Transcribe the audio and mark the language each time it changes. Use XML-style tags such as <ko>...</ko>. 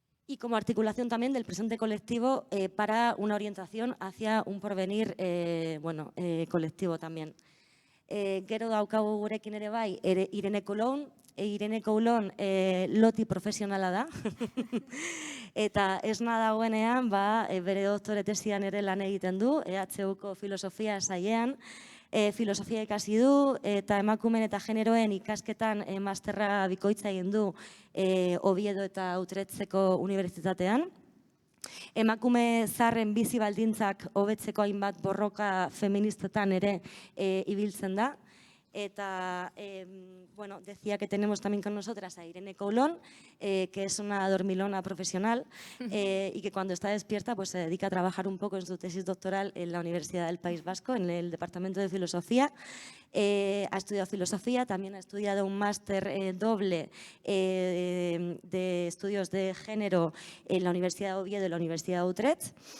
<es>Y como articulación también del presente colectivo para una orientación hacia un porvenir colectivo también.</es> <eu>Gero daukagu gurekin ere bai, Irene Colón. Irene Colón loti profesionala da. Eta esna dagoenean, bere doktore tesian ere lan egiten du, EHUko filosofia sailean. Filosofia ikasi du eta emakumeen eta generoen ikasketan masterra bikoitza egin du Oviedo eta Utrechteko unibertsitatean. Emakume zaharren bizi baldintzak hobetzeko hainbat borroka feministetan ere ibiltzen da.</eu> <es>Eta, decía que tenemos también con nosotras a Irene Colón, que es una dormilona profesional y que cuando está despierta pues se dedica a trabajar un poco en su tesis doctoral en la Universidad del País Vasco, en el Departamento de Filosofía. Ha estudiado filosofía, también ha estudiado un máster doble de estudios de género en la Universidad de Oviedo y la Universidad de Utrecht.</es>